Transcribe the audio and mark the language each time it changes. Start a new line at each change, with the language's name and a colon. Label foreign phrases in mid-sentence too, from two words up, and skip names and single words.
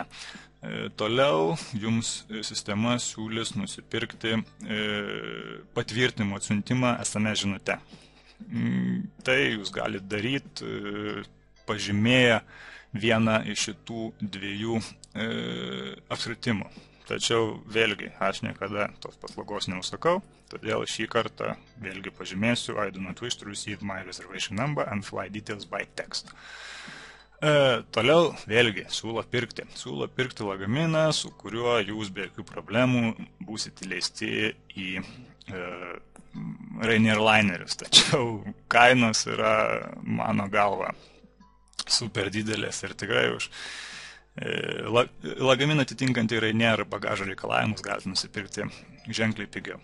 Lithuanian: Toliau jums sistema siūlys nusipirkti patvirtinimo atsiuntimą SMS žinute. Tai jūs galite daryti pažymėję vieną iš šitų dviejų apskritimų. Tačiau vėlgi, aš niekada tos paslaugos neusakau, todėl šį kartą vėlgi pažymėsiu
English: I do not wish to receive my reservation number and fly details by text.
Lithuanian: Toliau vėlgi siūlo pirkti lagaminą, su kuriuo jūs be jokių problemų būsite įleisti į Ryanair linerius. Tačiau kainos yra, mano galva, super didelės ir tikrai už lagaminą atitinkantį Ryanair bagažo reikalavimus galite nusipirkti ženkliai pigiau.